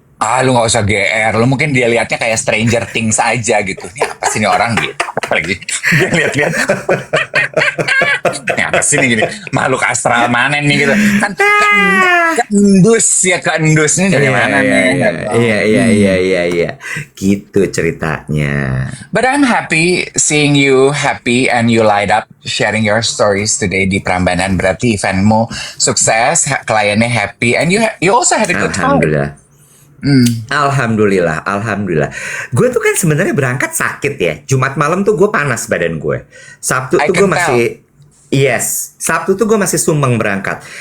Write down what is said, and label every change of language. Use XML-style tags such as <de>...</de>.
<id>Ah, lu nggak usah GR. Lu mungkin dia lihatnya kayak Stranger Things aja gitu. Ini apa sih nih orang gitu? Apalagi dia lihat-lihat. Ini apa sih nih gini? Makhluk astral mana nih gitu? Kan keendus ya, keendus ini dari mana nih? Iya. Gitu ceritanya.</id> <en>But I'm happy seeing you happy and you light up sharing your stories today</en> <id>di Prambanan. Berarti eventmu sukses, kliennya happy,</id> <en>and you also had a good time.</en> <id>Alhamdulillah. Alhamdulillah. Gue tuh kan sebenarnya berangkat sakit ya. Jumat malam tuh gue panas badan gue. Sabtu</id> <en>I</en> <id>tuh gue</id> <en>can</en> <id>masih Sabtu tuh gue masih sumbang berangkat.</id>